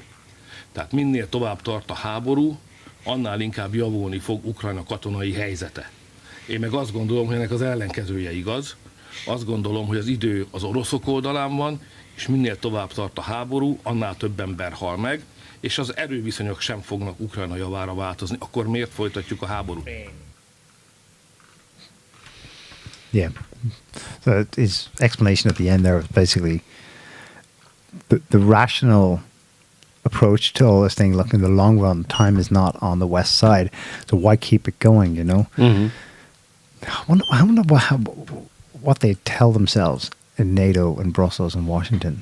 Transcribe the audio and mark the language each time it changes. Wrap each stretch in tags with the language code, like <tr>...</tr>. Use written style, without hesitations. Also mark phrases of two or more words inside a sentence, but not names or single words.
<hu>Tehát minél tovább tart a háború, annál inkább javulni fog Ukrajna katonai helyzete. Én meg azt gondolom, hogy ennek az ellenkezője igaz. Azt gondolom, hogy az idő az oroszok oldalán van, és minél tovább tart a háború, annál több ember hal meg, és az erőviszonyok sem fognak Ukrajna javára változni. Akkor miért folytatjuk a háborút?</hu> <en>Yeah. So his explanation at the end there was basically the rational approach to all this thing. Look, in the long run, time is not on the west side, so why keep it going, I wonder what they tell themselves in NATO and Brussels and Washington.</en>